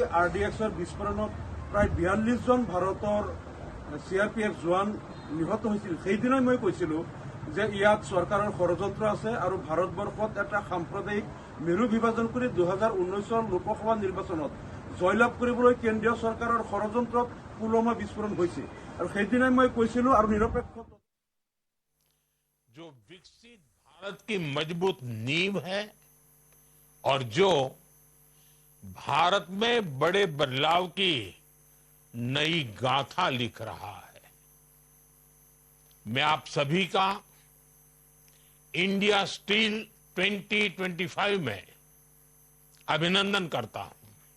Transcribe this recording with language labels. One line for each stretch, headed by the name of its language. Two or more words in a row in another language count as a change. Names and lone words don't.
Assamese: আৰডিএক্সৰ বিস্ফোৰণত প্ৰায় 42 জন ভাৰতৰ চিআৰপিএফ জোৱান নিহত হৈছিল সেইদিনাই মই কৈছিলো যে ইয়াত চৰকাৰৰ ষড়যন্ত্ৰ আছে আৰু ভাৰতবৰ্ষত এটা সাম্প্ৰদায়িক মেৰু বিভাজন কৰি 2019 লোকসভা নিৰ্বাচনত জয়লাভ কৰিবলৈ কেন্দ্ৰীয় চৰকাৰৰ ষড়যন্ত্ৰত পুলৱামা বিস্ফোৰণ হৈছে আৰু সেইদিনাই মই কৈছিলো আৰু নিৰপেক্ষ
Hindi: जो विकसित भारत की मजबूत नींव है और जो भारत में बड़े बदलाव की नई गाथा लिख रहा है मैं आप सभी का इंडिया स्टील 2025 में अभिनंदन करता हूं